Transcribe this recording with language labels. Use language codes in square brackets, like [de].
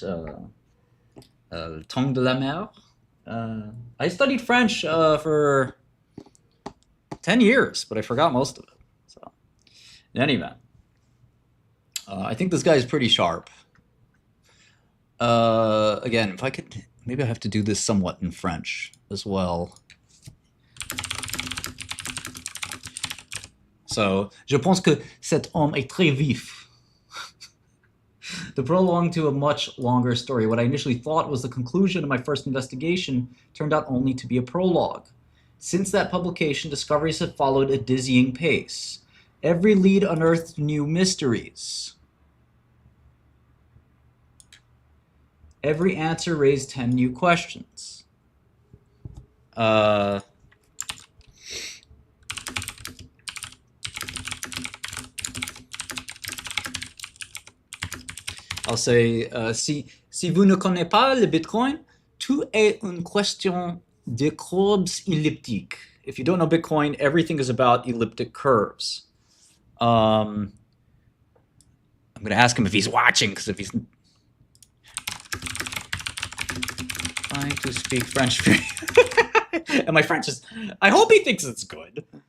[en] Tongue de la mer. I studied French for 10 years, but I forgot most of it. So, in any event, I think this guy is pretty sharp. Again, if I could, maybe I have to do this somewhat in French as well. [fr] So, je pense que cet homme est très vif. [en] To prolong to a much longer story, what I initially thought was the conclusion of my first investigation turned out only to be a prologue. Since that publication, discoveries have followed a dizzying pace. Every lead unearthed new mysteries. Every answer raised 10 new questions. I'll say, [fr] si vous ne connaissez pas le Bitcoin, tout est une question des courbes elliptiques. [en] If you don't know Bitcoin, everything is about elliptic curves. I'm going to ask him if he's watching, because if he's trying to speak French, and my French is, I hope he thinks it's good.